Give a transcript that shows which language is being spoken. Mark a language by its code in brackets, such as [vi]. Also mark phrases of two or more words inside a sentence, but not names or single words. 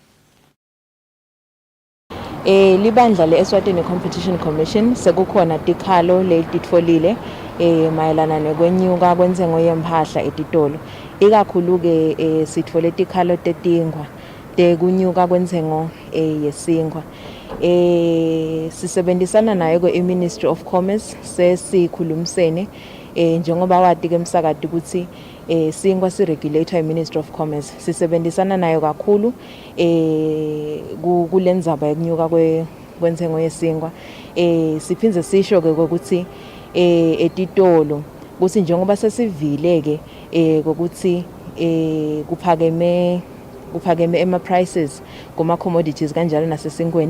[ss] Libandla le-Eswatini Competition Commission sekukhona tikhalo letitfolile mayelana nekwenyuka kwenzengo yempahla etitolo. Ikakhulu-ke sitfole tikhalo tetingwa tekunyuka kwenzengo yesinkwa. Sisebenzisana nayo kwe-Ministry of Commerce sesikhulumisene njengoba wati-ke msakati ukuthi sinkwa si-regulator i-Ministry of Commerce. Sisebenzisana nayo kakhulu kule ndzaba yokunyuka kwenzengo yesinkwa. Siphindze sisho-ke ukuthi etitolo kuthi njengoba sesivile-ke kokuthi kuphakeme ema-prices kuma-commodities kanjalo nasesinkweni.